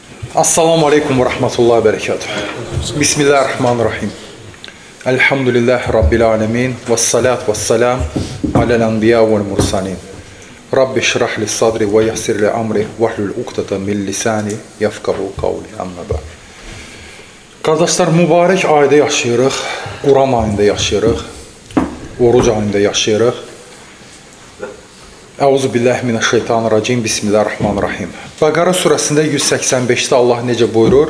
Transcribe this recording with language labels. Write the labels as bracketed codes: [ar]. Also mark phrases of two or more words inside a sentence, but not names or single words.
[ar] السلام عليكم ورحمة الله وبركاته. بسم الله الرحمن الرحيم. الحمد لله رب العالمين. والصلاة والسلام على الأنبياء والمرسلين. رب اشرح لي صدري ويسر لي أمري واحلل عقدة من لساني يفقهوا قولي. أما بعد. [az] Qardaşlar, mübarək ayda yaşayırıq, Quran ayında yaşayırıq, oruc ayında yaşayırıq. [ar] أعوذ بالله من الشيطان الرجيم. [az] Bismillahirrahmanirrahim. Bəqara surəsində 185-də Allah necə buyurur?